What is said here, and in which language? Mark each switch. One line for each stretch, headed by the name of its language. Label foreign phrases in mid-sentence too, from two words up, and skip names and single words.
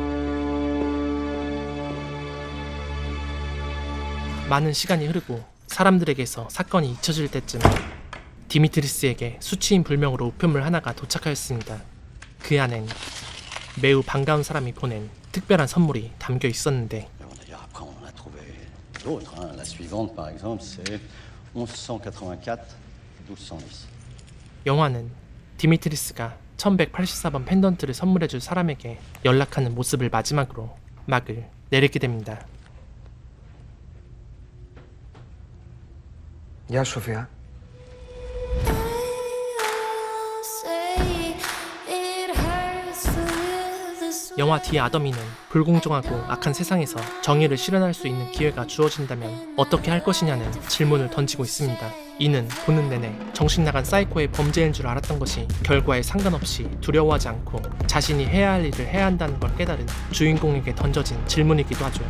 Korean: 많은 시간이 흐르고 사람들에게서 사건이 잊혀질 때쯤 디미트리스에게 수치인 불명으로 우편물 하나가 도착하였습니다. 그 안엔 매우 반가운 사람이 보낸 특별한 선물이 담겨 있었는데
French: Après, on en a trouvé d'autres. Hein. La suivante, par exemple, c'est 1184 1210.
Korean: 영화는 디미트리스가 1184번 펜던트를 선물해줄 사람에게 연락하는 모습을 마지막으로 막을 내리게 됩니다.
Greek: Γεια σου, Σοφία.
Korean: 영화 디 아더미는 불공정하고 악한 세상에서 정의를 실현할 수 있는 기회가 주어진다면 어떻게 할 것이냐는 질문을 던지고 있습니다. 이는 보는 내내 정신나간 사이코의 범죄인 줄 알았던 것이 결과에 상관없이 두려워하지 않고 자신이 해야 할 일을 해야 한다는 걸 깨달은 주인공에게 던져진 질문이기도 하죠.